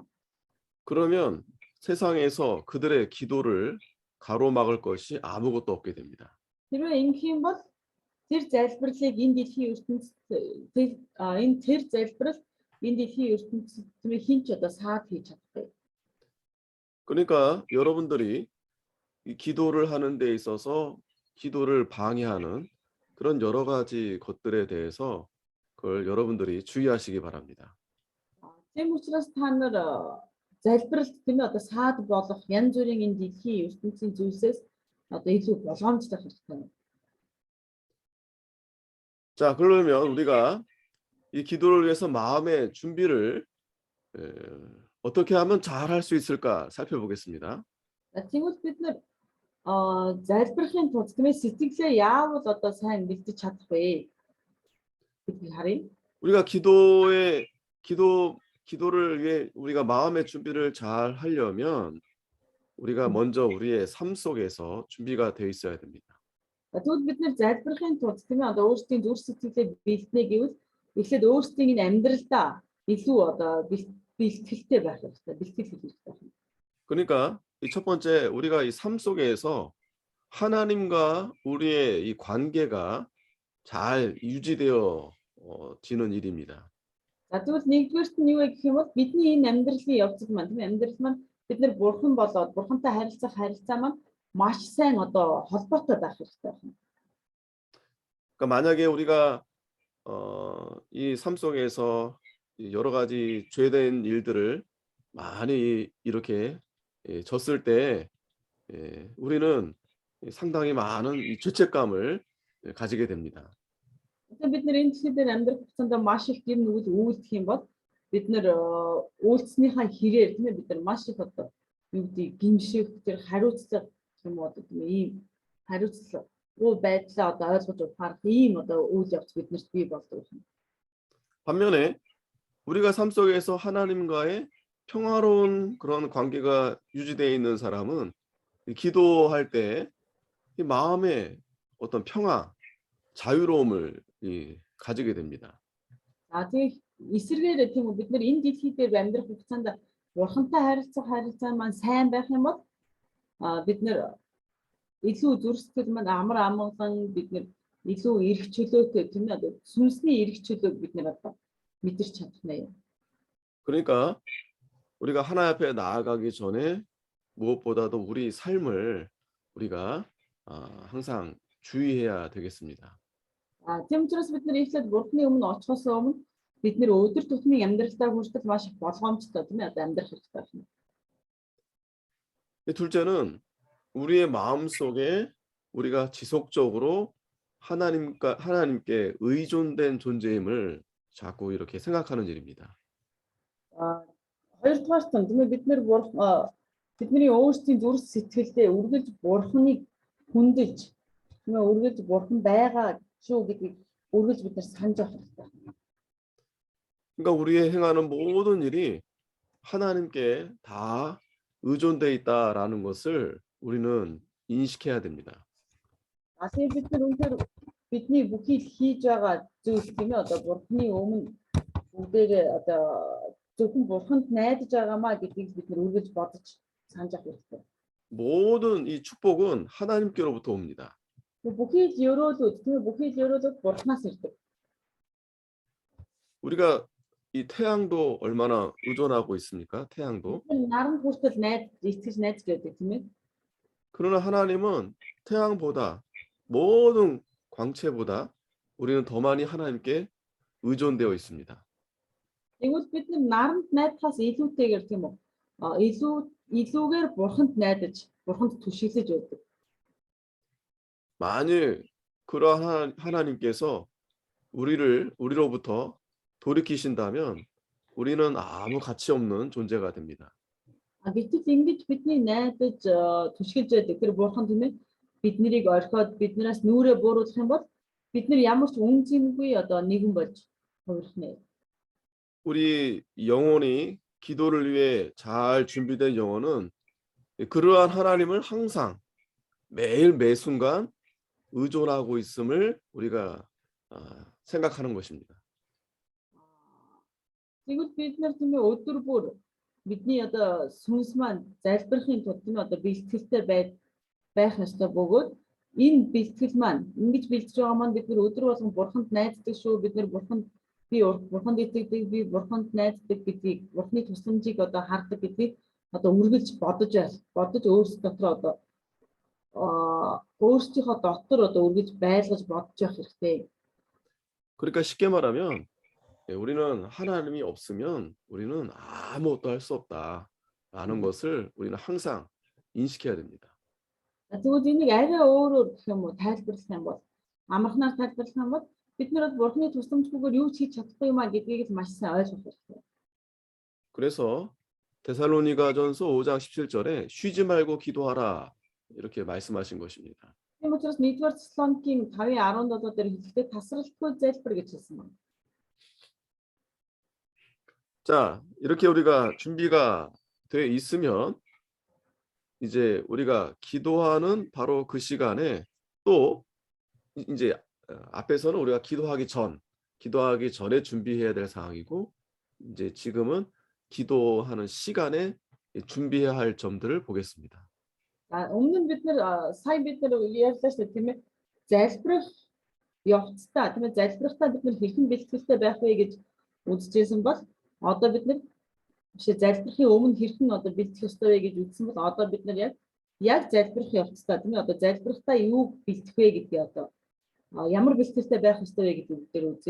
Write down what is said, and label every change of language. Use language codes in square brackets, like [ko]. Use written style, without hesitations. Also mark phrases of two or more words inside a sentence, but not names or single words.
[ko] 그러면 세상에서 그들의 기도를 가로막을 것이 아무것도 없게 됩니다. [mn] Хэрвээ ингэх юм бол тэр залбирлыг энэ дэлхийн ертөнцид тэр залбирал энэ дэлхийн ертөнцид тийм ээ хинч одоо саад хийж чаддаг. [ko] 그러니까 여러분들이 이 기도를 하는 데 있어서 기도를 방해하는 그런 여러 가지 것들에 대해서 그걸 여러분들이 주의하시기 바랍니다. [mn] Тийм учраас та нар залбиралт тийм ээ одоо саад болох янз бүрийн энэ дэлхийн ертөнцийн зүйлсээс одоо илүү болгоомжтой хэрэгтэй. [ko] 자, 그러면 우리가 이 기도를 위해서 마음의 준비를 어떻게 하면 잘 할 수 있을까 살펴보겠습니다. [mn] За тэгвэл бид нар залбирахын тулд тийм ээ сэтгэлээ яавал одоо сайн бэлдэж чадах вэ гэдгийг харъя. [ko] 우리가 기도를 위해 우리가 마음의 준비를 잘 하려면 우리가 먼저 우리의 삶 속에서 준비가 되어 있어야 됩니다. [mn] Тэгвэл бид нар залбирахын тулд тийм ээ одоо өөрсдийн зүрх сэтгэлээ бэлтнэ гэвэл эхлээд өөрсдийн энэ амьдралдаа илүү одоо бэлтгэлтэй байх хэрэгтэй. Бэлтгэл хийх хэрэгтэй. [ko] 그러니까 이 첫 번째 우리가 이 삶 속에서 하나님과 우리의 이 관계가 잘 유지되어 지는 일입니다. [mn] За тэгвэл нэгдүгээрт нь юу вэ гэх юм бол бидний энэ амьдралын явцад маань тийм ээ амьдрал маань бид нар бурхан болоод бурхантай харилцах харилцаа маань маш сайн одоо холбоотой байх хэрэгтэй байна. [ko] 그러니까 만약에 우리가 이 삶 속에서 이 여러 가지 죄된 일들을 많이 이렇게 졌을 때 우리는 상당히 많은 이 죄책감을 가지게 됩니다. [mn] Тэгэхээр бид нар энэ дэлхийд амьдрах хугацаанд маш их гэм нүгэл үйлдэх юм бол бид нар үйлснийхаа хэрээр тийм ээ бид нар маш их одоо юу гэдэг гимших тэр хариуцлага юм уу тийм ээ ийм хариуцлага байдлаа одоо ойлгож ухаарах ийм одоо үйл явц биднэрт бий болдог юм. [ko] 반면에 우리가 삶 속에서 하나님과의 평화로운 그런 관계가 유지되어 있는 사람은 이 기도할 때 이 마음의 어떤 평화, 자유로움을 가지게 됩니다. [mn] За тийм эсвэргээр тийм үү бид нар энэ дэлхий дээр амьдрах хугацаанд бурхантай харилцаа маань сайн байх юм бол бид нар илүү зүрх сэтгэл маань амар амгалан бид нар илүү эрх чөлөөтэй тийм ээ сүнсний эрх чөлөөг бид нар одоо мэдэрч чадах нэ. [ko] 그러니까 우리가 하나님 앞에 나아가기 전에 무엇보다도 우리 삶을 우리가 항상 주의해야 되겠습니다. [mn] Тийм учраас бид нар ихлэд бурхны өмнө очихоос өмнө бид нар өдөр тутмын амьдралдаа хүртэл маш их болгоомжтой тийм ээ амьдрах хэрэгтэй байна. [ko] 둘째는 우리의 마음 속에 우리가 지속적으로 하나님께 의존된 존재임을 자꾸 이렇게 생각하는 일입니다. [mn] Хоёрдугаар нь тийм ээ бид нар бидний өөрсдийн зүрх сэтгэлдээ үргэлж бурхныг хүндэлж тийм ээ үргэлж бурхан байгаа шүү гэдгийг үргэлж бид нар санаж авах хэрэгтэй. [ko] 그러니까 우리의 행하는 모든 일이 하나님께 다 의존돼 있다라는 것을 우리는 인식해야 됩니다. [mn] Тэгээд бид нар үнэхээр бидний бүхий л хийж байгаа зүйл тийм ээ одоо бурхны өмнө бүгдээрээ одоо зөвхөн бурханд найдаж байгаамаа гэдгийг бид нар үргэлж бодож санаж авах хэрэгтэй. [ko] 모든 이 축복은 하나님께로부터 옵니다. [mn] Бүхий л өрөөлүүд тийм ээ бүхий л өрөөлүүд бурхнаас ирдэг. [ko] 우리가 이 태양도 얼마나 의존하고 있습니까? 태양도. [mn] Наранд хүртэл итгэж найдаж байдаг тийм ээ. [ko] 그러나 하나님은 태양보다 모든 광채보다 우리는 더 많이 하나님께 의존되어 있습니다. [mn] Тэгвэл бид наранд найдахаас илүүтэйгээр тийм үү? Илүүгээр бурханд найдаж, бурханд түшиглэж байдаг. [ko] 만일 그러한 하나님께서 우리로부터 돌이키신다면 우리는 아무 가치 없는 존재가 됩니다. [mn] Гэтэл ингэж бидний найдаж түшиглэж байдаг тэр бурхан тийм ээ биднийг орхиод биднээс нүрээ бууруулах юм бол бид нар ямар ч үн цэнгүй одоо нэгэн болж хувирхнэ. [ko] 우리 영혼이 기도를 위해 잘 준비된 영혼은 그러한 하나님을 항상 매일 매순간 의존하고 있음을 우리가 생각하는 것입니다. [mn] Тэгвэл бид нар тийм ээ өдөр бүр бидний одоо сүнс маань залбирахын тулд тийм одоо бэлтгэлтэй байх ёстой бөгөөд энэ бэлтгэл маань ингэж бэлтэж байгаа маань бид нар өдөр болгон бурханд найддаг шүү бид нар бурханд итгэдэг би бурханд найддаг гэдгийг бурхны тусламжийг одоо хардаг гэдгийг одоо үргэлж бодож өөрсдөө дотор одоо өөрсдийнхөө дотор одоо үргэлж байлгаж бодож явах хэрэгтэй. [ko] 그러니까 쉽게 말하면 우리는 하나님이 없으면 우리는 아무것도 할 수 없다라는 것을 우리는 항상 인식해야 됩니다. [mn] Тэгвэл энийг арай өөрөөр гэх юм уу тайлбарлах юм бол амархнаар тайлбарлах юм бол бид нар бурхны тусламжгүйгээр юу ч хийж чадахгүй юм а гэдгийг л маш сайн ойлгох хэрэгтэй. [ko] 그래서 데살로니가전서 5장 17절에 쉬지 말고 기도하라 이렇게 말씀하신 것입니다. [mn] Тийм учраас 1-р Теслоникийн 5:17 дээр хэлэхдээ тасралтгүй залбир гэж хэлсэн байна. [ko] 자, 이렇게 우리가 준비가 돼 있으면 이제 우리가 기도하는 바로 그 시간에 또 이제 앞에서는 우리가 기도하기 전에 준비해야 될 상황이고 이제 지금은 기도하는 시간에 준비해야 할 점들을 보겠습니다. [mn] Өмнө нь сая бид нар ярьлаа шүү дээ тийм ээ. Залбирах явцдаа тийм ээ залбирахтаа бид нар хэрхэн бэлтгэлтэй байх вэ гэж үзчихсэн бол одоо бид нар залбирахын өмнө хэрхэн одоо бэлтгэх ёстой вэ гэж үзсэн бол одоо бид нар яг залбирах явцдаа тийм ээ одоо залбирахтаа юу бэлтэх вэ гэдгийг одоо ямар бэлтгэлтэй байх ёстой вэ гэдэг дээр үзье.